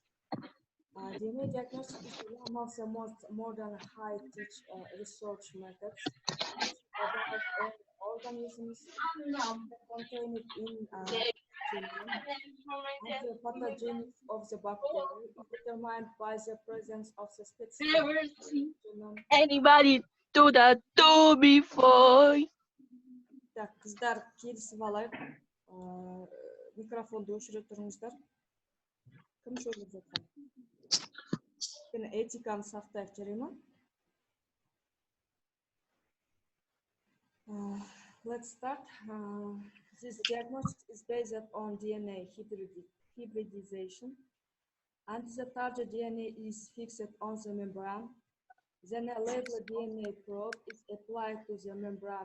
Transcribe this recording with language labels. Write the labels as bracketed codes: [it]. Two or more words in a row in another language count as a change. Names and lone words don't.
[en] DNA diagnostics is one of the most modern high-tech research methods about organisms contained in genome, and the pathogenesis of the bacteria is determined by the presence of the specific genome. Anybody do that too before? [kk] Так, қыздар келісіп алайық. Микрофонды өшіре тұрыңыздар. Кім сөйлеп жатқан? Этиканы сақтайық, жарай ма? [en] Let's start. This diagnosis is based on DNA hybridization, and the target DNA is fixed on the membrane. Then a labeled DNA probe is applied to the membrane.